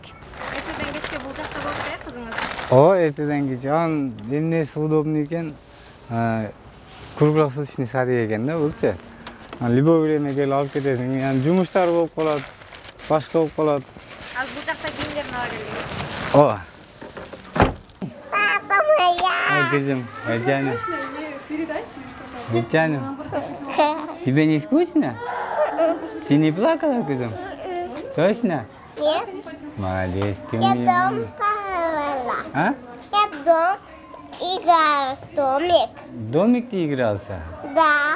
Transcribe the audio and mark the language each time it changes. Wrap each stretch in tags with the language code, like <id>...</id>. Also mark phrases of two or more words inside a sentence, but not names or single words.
<ky>Эртеден кечке бул жакта болуп кызыңыз? Эртеден кечке. Анын эмнеси удобный экен,</ky> <ru>круглосуточный садик</ru> <ky>экен да булчу.</ky> <ru>Любой время</ru> <ky>келип алып кетесиң. Жумуштар болуп калат, башка болуп калат. Азыр бул жакта кийимдерин ала келдик.</ky> <ru>Папа моя!</ru> <ky>Кызым, Жаным. Жаным,</ky> <ru>тебе не скучно? Ты не плакала, кызым? Точно? Нет, Молодец, ты я меня... дом плавала. А? Я играла в домик. Домик ты игрался? Да,</ru>